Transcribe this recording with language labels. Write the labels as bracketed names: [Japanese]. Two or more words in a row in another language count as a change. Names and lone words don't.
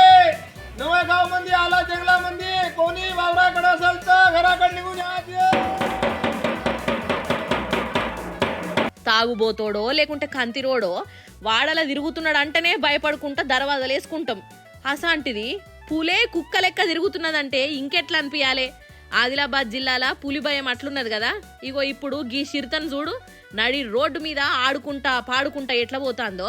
[Marathi] नवेगाव मध्ये आला जंगलामध्ये, कोणी वावराकडे असेल तर घराकडे निघून या. [Telugu] తాగుబోతోడో లేకుంటే కంతిరోడో వాడలా తిరుగుతున్నాడు అంటేనే భయపడుకుంటా దర్వాజాలు వేసుకుంటాం. అసాంటిది పులే కుక్క లెక్క తిరుగుతున్నదంటే ఇంకెట్లా అనిపించాలే. ఆదిలాబాద్ జిల్లాల పులి భయం అట్లున్నది కదా, ఇగో ఇప్పుడు గీ చిరుతను చూడు నడి రోడ్డు మీద ఆడుకుంటా పాడుకుంటా ఎట్లా పోతాందో.